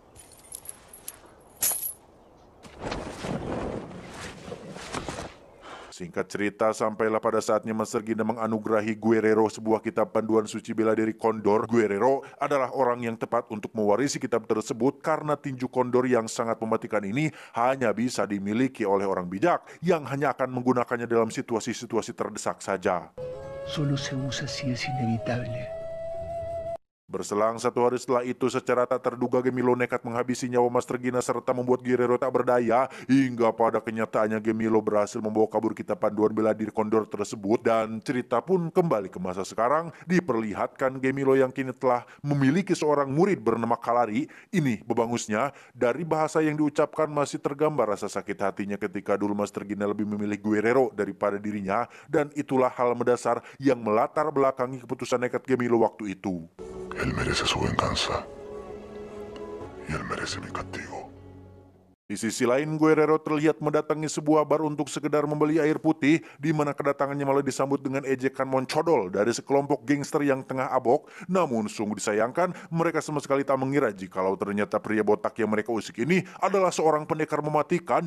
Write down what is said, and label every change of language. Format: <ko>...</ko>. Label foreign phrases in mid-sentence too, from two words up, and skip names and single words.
<id>Singkat cerita, sampailah pada saatnya Master Gina menganugerahi Guerrero sebuah kitab panduan suci bela diri Kondor. Guerrero adalah orang yang tepat untuk mewarisi kitab tersebut karena tinju Kondor yang sangat mematikan ini hanya bisa dimiliki oleh orang bijak yang hanya akan menggunakannya dalam situasi-situasi terdesak saja.</id> <es>Solo se usa si es inevitable.</es> <id>Berselang 1 hari setelah itu, secara tak terduga Gemilo nekat menghabisi nyawa Master Gina serta membuat Guerrero tak berdaya, hingga pada kenyataannya Gemilo berhasil membawa kabur kitab panduan bela diri Kondor tersebut. Dan cerita pun kembali ke masa sekarang, diperlihatkan Gemilo yang kini telah memiliki seorang murid bernama Kalari. Ini bebangusnya, dari bahasa yang diucapkan masih tergambar rasa sakit hatinya ketika dulu Master Gina lebih memilih Guerrero daripada dirinya, dan itulah hal mendasar yang melatar belakangi keputusan nekat Gemilo waktu itu.</id> <es>Él merece su venganza. Y él merece mi castigo.</es> <id>Di sisi lain, Guerrero terlihat mendatangi sebuah bar untuk sekedar membeli air putih, di mana kedatangannya malah disambut dengan ejekan moncodol dari sekelompok gangster yang tengah abok. Namun sungguh disayangkan, mereka sama sekali tak mengira jikalau ternyata pria botak yang mereka usik ini adalah seorang pendekar mematikan.</id>